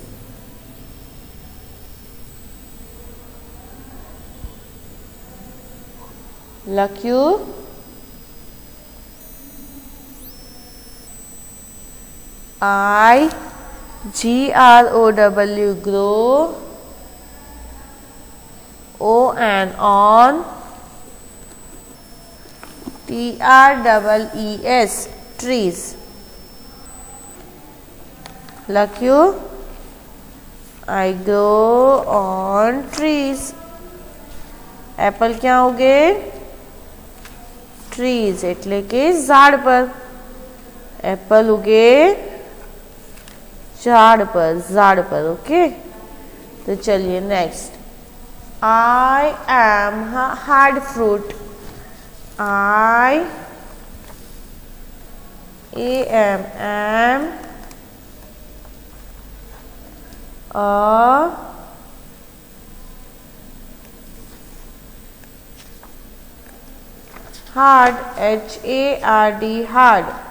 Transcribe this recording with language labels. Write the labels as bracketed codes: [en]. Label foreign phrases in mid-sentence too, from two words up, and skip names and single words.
[gu] લખ્યું. [en] I G-R-O-W, grow. O-N, on. T-R-E-E-S, trees. લખ્યું. I grow on trees. [gu] એપલ ક્યાં ઉગે? ટ્રીઝ એટલે કે ઝાડ પર. એપલ ઉગે [hi] झाड़ पर. ओके, तो चलिए नेक्स्ट. [en] I am hard fruit. I am a hard, H-A-R-D, hard.